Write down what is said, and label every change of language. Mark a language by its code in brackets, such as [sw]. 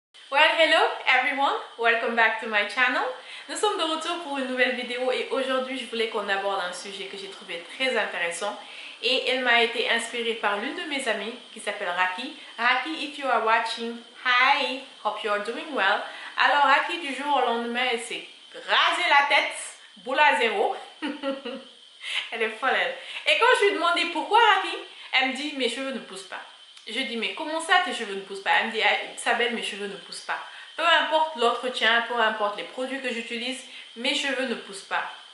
[en] Well, hello everyone, welcome back to my channel. [fr] Nous sommes de retour pour une nouvelle vidéo et aujourd'hui je voulais qu'on aborde un sujet que j'ai trouvé très intéressant et elle m'a été inspirée par l'une de mes amies qui s'appelle Raki. [en] Raki, if you are watching, hi, hope you are doing well. [fr] Alors Raki, du jour au lendemain, elle s'est rasé la tête, boule à zéro. Elle est folle elle. Et quand je lui ai demandé pourquoi Raki, elle me dit mes cheveux ne poussent pas. Je dis mais comment ça tes cheveux ne poussent pas? Elle me dit Sabelle, mes cheveux ne poussent pas. Peu importe l'entretien, peu importe les produits que j'utilise, mes cheveux ne poussent pas.